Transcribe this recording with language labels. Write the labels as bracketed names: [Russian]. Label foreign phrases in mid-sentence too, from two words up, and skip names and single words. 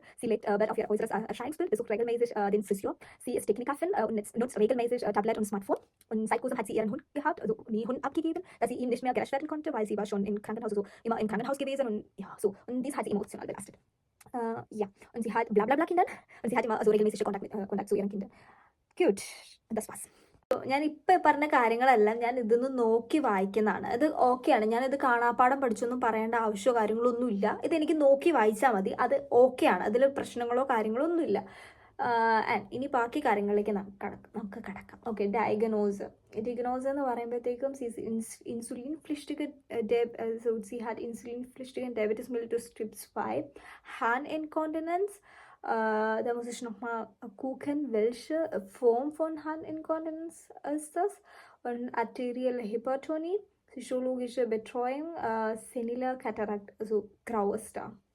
[German] Sie legt Wert auf ihr äußeres Erscheinungsbild, besucht regelmäßig den Physio. Sie ist Technikerin und nutzt regelmäßig Tablet und Smartphone. Und seit kurzem hat sie ihren Hund gehabt, also den Hund abgegeben, dass sie ihm nicht mehr gerecht werden konnte, weil sie war schon im Krankenhaus, also immer im Krankenhaus gewesen und ja, so. Und dies hat sie emotional belastet. Ja, und sie hat blablabla Kinder und sie hat immer also regelmäßig Kontakt zu ihren Kindern. Gut, das war's. [Malayalam] ഞാൻ ഇപ്പം പറഞ്ഞ കാര്യങ്ങളെല്ലാം ഞാൻ ഇതൊന്ന് നോക്കി വായിക്കുന്നതാണ്. ഇത് ഓക്കെയാണ്. ഞാനിത് കാണാപ്പാടം പഠിച്ചൊന്നും പറയേണ്ട ആവശ്യമോ കാര്യങ്ങളൊന്നും ഇല്ല. ഇതെനിക്ക് നോക്കി വായിച്ചാൽ മതി. അത് ഓക്കെയാണ്. അതിൽ പ്രശ്നങ്ങളോ കാര്യങ്ങളോ ഒന്നുമില്ല. ഇനി ബാക്കി കാര്യങ്ങളിലേക്ക് നമുക്ക് കടക്കാം. ഓക്കെ, ഡയഗ്നോസ് എന്ന് പറയുമ്പോഴത്തേക്കും [German] ഇൻസുലിൻpflichtige sie hat insulinpflichtigen Diabetes mellitus Typ 2, Harninkontinenz. Da muss ich nochmal gucken, welche Form von Harninkontinenz ist das. Und arterielle Hypertonie, psychologische Betreuung, senile Katarakt, also graues Star.